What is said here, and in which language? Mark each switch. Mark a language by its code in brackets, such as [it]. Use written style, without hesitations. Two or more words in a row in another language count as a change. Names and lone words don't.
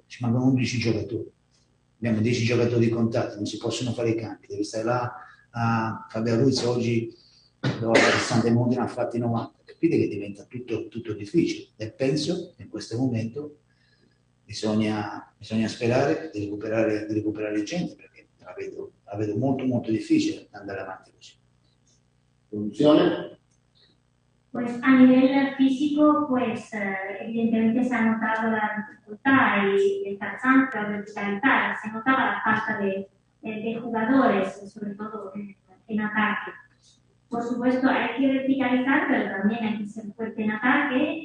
[it] Ci mancano 11 giocatori, abbiamo 10 giocatori contati, non si possono fare i cambi, devi stare là a Fabio Ruiz oggi dopo 60 minuti ne ha fatti 90, capite che diventa tutto difficile, e penso che in questo momento bisogna sperare di recuperare gente, perché la vedo molto difficile andare avanti così. Soluzione? [es] Pues a nivel físico, pues evidentemente se ha notado la dificultad y el cansancio al verticalizar, se notaba la falta de jugadores, sobre todo en ataque. Por supuesto hay que verticalizar, pero también hay que ser fuerte en ataque.